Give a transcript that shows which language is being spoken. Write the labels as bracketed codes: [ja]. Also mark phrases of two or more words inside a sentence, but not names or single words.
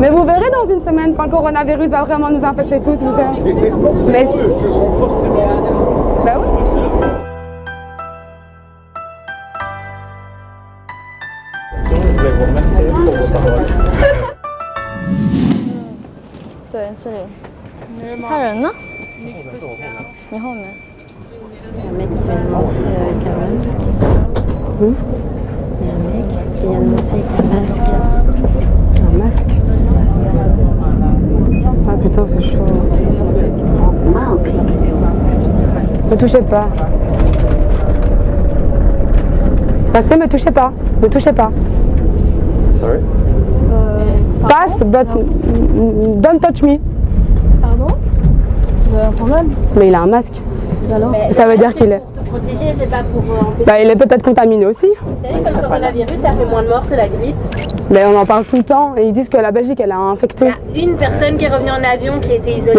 [fr] Mais vous verrez dans une semaine quand le coronavirus va vraiment nous infecter tous. Mais c'est forcément eux qui seront forcément. Ben oui. Je voulais vous remercier pour vos paroles. [zh] 对，真这里。他人呢？你后面。 [fr] Un mec qui vient de monter avec un masque. Il y a un mec qui vient de monter avec un masque. Un masque? Ah putain, c'est chaud. Me touchez pas. Passez, me touchez pas. Me touchez pas. Sorry? Passe, [en] but don't touch me. [fr] Pardon? Vous avez un problème? Mais il a un masque. Et alors? Ça veut dire qu'il est... Pour se protéger, c'est pas pour empêcher. Bah, il est peut-être contaminé aussi. Vous savez que le coronavirus, ça fait moins de morts que la grippe. Mais on en parle tout le temps et ils disent que la Belgique, elle a infecté. Il y a une personne qui est revenue en avion qui a été isolée.